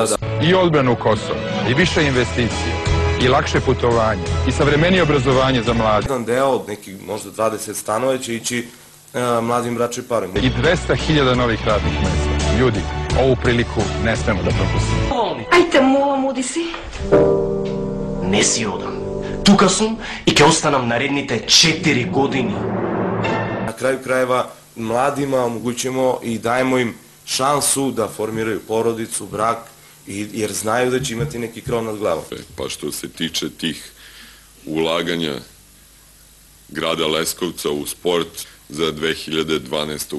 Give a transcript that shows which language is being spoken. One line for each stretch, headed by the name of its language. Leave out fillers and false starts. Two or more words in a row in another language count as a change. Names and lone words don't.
Serbian: I odbranu Kosova, i više investicije, i lakše putovanje, i savremenije obrazovanje za mlade. Jedan deo od nekih možda 20 stanova će ići mladim bračnim parovima. I 200.000 novih radnih mesta. Ljudi, ovu priliku ne smemo da propustimo.
Macedonian: Ajte му, муди си. Не си одам. Тука сум и ќе останам наредните 4 години.
Serbian: Na kraju krajeva mladima omogućujemo i dajemo im šansu da formiraju porodicu, brak, jer znaju da će imati neki krov nad glavom. Pa što se tiče tih ulaganja grada Leskovca u sport za 2012.